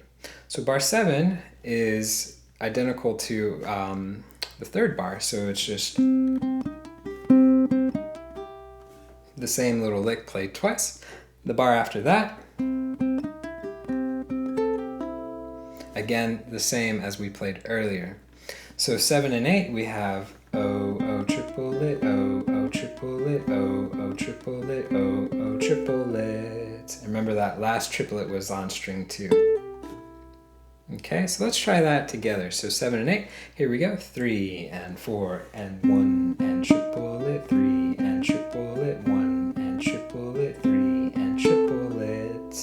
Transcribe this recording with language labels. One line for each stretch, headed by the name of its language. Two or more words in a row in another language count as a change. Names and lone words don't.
English: So bar 7 is identical to the 3rd bar, so it's just the same little lick played twice. The bar after that, again the same as we played earlier. So 7 and 8 we have O, O triplet, O, O triplet, O, O triplet, O, O triplet. And remember that last triplet was on string 2. Okay, so let's try that together. So 7 and 8, here we go. 3 and 4 and 1 and triplet, 3 and triplet, 1 and triplet, 3 and triplet.